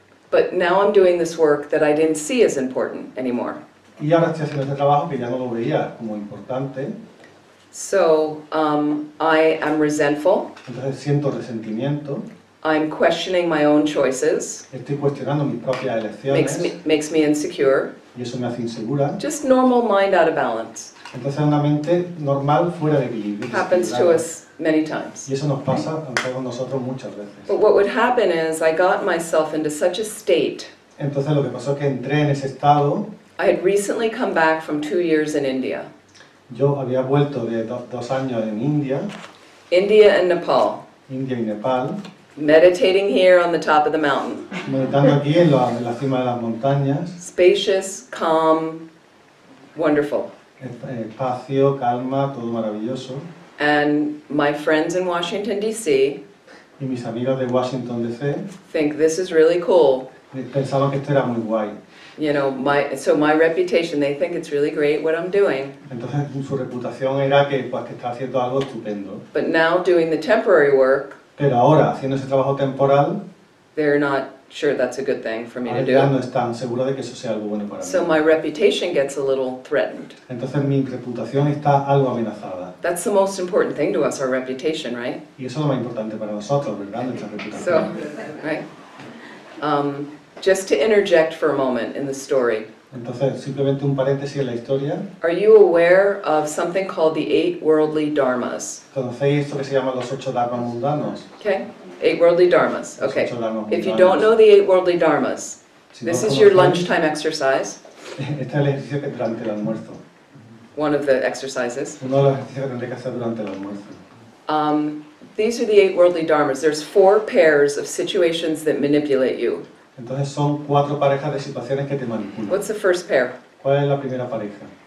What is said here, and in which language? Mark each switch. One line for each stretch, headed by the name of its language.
English: But now I'm doing this work that I didn't see as important anymore.
Spanish: Y ahora estoy haciendo este trabajo que ya no lo veía como importante.
English: So I am resentful.
Spanish: Entonces siento resentimiento.
English: I'm questioning my own choices.
Spanish: Estoy cuestionando mis propias elecciones.
English: Makes me insecure.
Spanish: Y eso me hace insegura.
English: Just normal mind out of balance.
Spanish: Entonces una mente normal fuera de equilibrio.
English: Happens to us many times.
Spanish: Y eso nos pasa a todos nosotros muchas veces.
English: But what would happen is I got myself into such a state.
Spanish: Entonces lo que pasó es que entré en ese estado.
English: I had recently come back from 2 years in India.
Spanish: Yo había vuelto de 2 años en India
English: And Nepal.
Spanish: India y Nepal,
English: Meditating here on the top of the mountain.
Spanish: meditando aquí en la cima de las montañas,
English: Spacious, calm, wonderful.
Spanish: espacio, calma, todo maravilloso.
English: And my friends in Washington, D.C.
Spanish: Y mis amigos de Washington, D.C.
English: think this is really cool.
Spanish: pensaban que esto era muy guay.
English: So my reputation, they think it's really great what I'm doing.
Spanish: Entonces su reputación era que está haciendo algo estupendo.
English: But now doing the temporary work,
Spanish: Pero ahora, haciendo ese trabajo temporal,
English: they're not sure that's a good thing for me to
Spanish: ya no
English: do.
Spanish: están seguros de que eso sea algo bueno para
English: So
Spanish: mí.
English: my reputation gets a little threatened.
Spanish: Entonces mi reputación está algo amenazada.
English: That's the most important thing to us, our reputation, right?
Spanish: Y eso es lo más importante para nosotros, ¿verdad? Nuestra
English: So,
Spanish: reputación.
English: right? Just to interject for a moment in the story.
Spanish: Entonces, simplemente un paréntesis en la historia.
English: Are you aware of something called the 8 worldly dharmas?
Spanish: ¿Conocéis esto que se llama los 8 dharmas mundanos?
English: Okay? 8 worldly dharmas.
Spanish: Los
English: Okay.
Spanish: 8 dharmas
English: If you
Spanish: mundanos.
English: don't know the 8 worldly dharmas,
Spanish: Si no
English: this
Spanish: los
English: is your
Spanish: conocéis,
English: lunchtime exercise,
Spanish: Este es el ejercicio que durante el almuerzo.
English: one of the exercises.
Spanish: Uno de los ejercicios que tendré que hacer durante el almuerzo.
English: These are the 8 worldly dharmas. There's 4 pairs of situations that manipulate you.
Spanish: Entonces son 4 parejas de situaciones que te manipulan.
English: What's the first pair?
Spanish: ¿Cuál es la primera pareja?